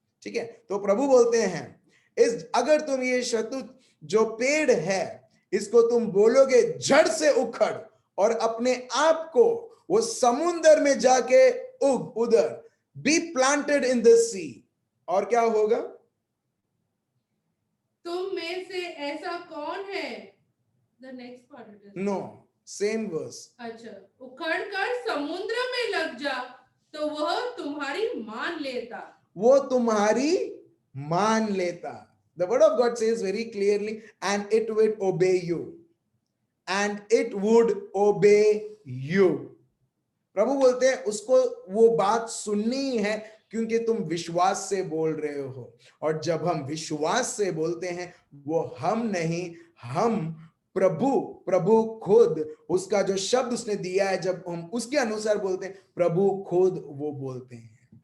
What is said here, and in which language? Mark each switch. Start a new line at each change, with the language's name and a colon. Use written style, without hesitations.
Hindi: ठीक है, तो प्रभु बोलते हैं इस अगर तुम ये शतूत जो पेड़ है इसको तुम बोलोगे जड़ से उखड़, और अपने आप को वो समुंदर में जाके उग, उधर
English: be planted in the sea,
Hindi: और क्या होगा? तुम में से ऐसा कौन है?
English: The next part it is. No, same verse.
Hindi: अच्छा, उखड़ कर समुद्र में लग जा तो वह तुम्हारी मान लेता। वो तुम्हारी मान लेता।
English: The word of God says very clearly, and it would obey you. And it would obey you.
Hindi: प्रभु बोलते हैं उसको वो बात सुननी है, क्योंकि तुम विश्वास से बोल रहे हो। और जब हम विश्वास से बोलते हैं, वो हम नहीं, हम प्रभु खुद, उसका जो शब्द उसने दिया है, जब हम उसके अनुसार बोलते हैं, प्रभु खुद वो बोलते हैं।